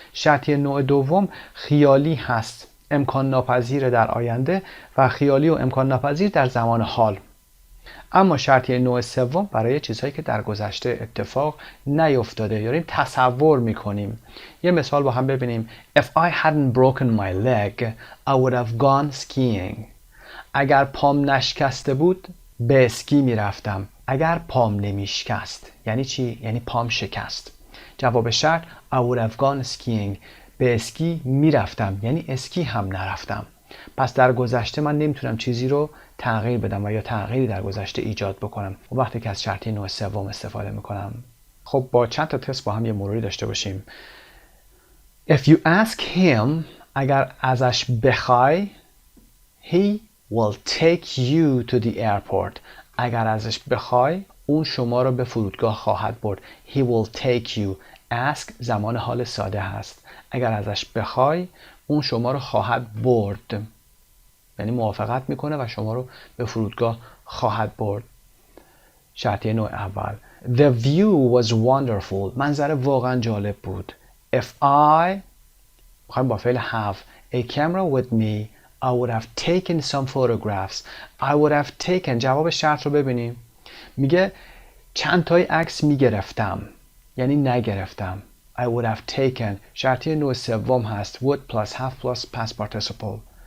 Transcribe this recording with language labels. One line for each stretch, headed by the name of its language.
Persian: شرطی نوع دوم خیالی هست، امکان ناپذیر در آینده و خیالی و امکان ناپذیر در زمان حال. اما شرطی نوع سوم برای چیزهایی که در گذشته اتفاق نیفتاده یا تصور میکنیم. یه مثال با هم ببینیم.
English: If I hadn't broken my leg, I would have gone skiing.
Persian: اگر پام نشکسته بود به اسکی میرفتم. اگر پام نمیشکست یعنی چی؟ یعنی پام شکست. جواب شرط
English: I would have gone skiing.
Persian: به اسکی میرفتم یعنی اسکی هم نرفتم. پس در گذشته من نمیتونم چیزی رو تغییر بدم و یا تغییری در گذشته ایجاد بکنم و وقتی که از شرطی نوع سوم استفاده میکنم. خب با چند تا تست با هم یه مروری داشته باشیم.
English: If you ask him،
Persian: اگر ازش بخوای،
English: he will take you to the airport.
Persian: اگر ازش بخوای اون شما رو به فرودگاه خواهد برد.
English: He will take you.
Persian: ask زمان حال ساده هست. اگر ازش بخوای اون شما رو خواهد برد، یعنی موافقت میکنه و شما رو به فرودگاه خواهد برد. شرطی نوع اول.
English: The view was wonderful.
Persian: منظره واقعا جالب بود.
English: If I
Persian: میخوایم با فعل
English: have a camera with me, I would have taken some photographs. I would have taken. جواب شرط رو ببینیم.
Persian: میگه چند تای عکس میگرفتم یعنی نگرفتم.
English: I would have taken.
Persian: شرطی نوع سوم هست
English: would plus have plus past participle.